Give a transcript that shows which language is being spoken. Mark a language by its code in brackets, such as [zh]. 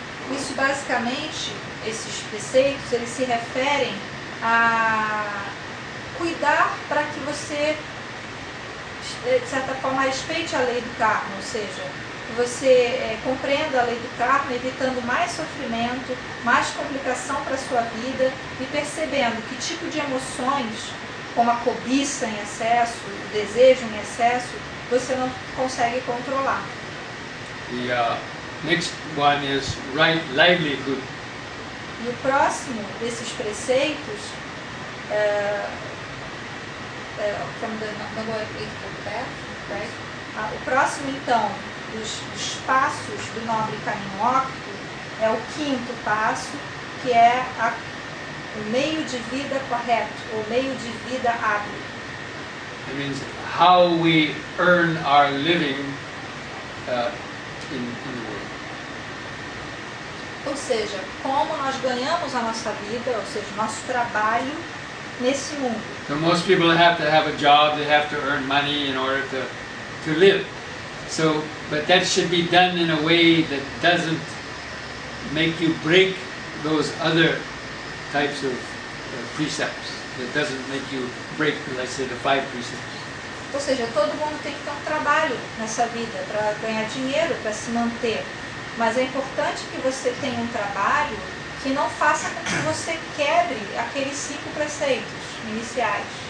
[pt] Isso basicamente, esses preceitos, eles se referem a cuidar para que você, de certa forma, respeite a lei do karma, ou seja, você compreenda a lei do karma, evitando mais sofrimento, mais complicação para a sua vida e percebendo que tipo de emoções, como a cobiça em excesso, o desejo em excesso, você não consegue controlar. [en] The next one is right livelihood. [pt] E o próximo desses preceitos, [en] from the noble eightfold path, right? [pt] O próximo, então, dos passos do nobre caminho óptico é o quinto passo, que é o meio de vida correto, ou meio de vida hábil. [en] It means how we earn our living in the world. [pt] Ou seja, como nós ganhamos a nossa vida, ou seja, nosso trabalho nesse mundo. [en] So most people have to have a job, they have to earn money in order to live. So, but that should be done in a way that doesn't make you break those other types of precepts. That doesn't make you break, let's say, the 5 precepts. [pt] Ou seja, todo mundo tem que ter um trabalho nessa vida para ganhar dinheiro, para se manter. Mas é importante que você tenha um trabalho que não faça com que você quebre aqueles 5 preceitos iniciais.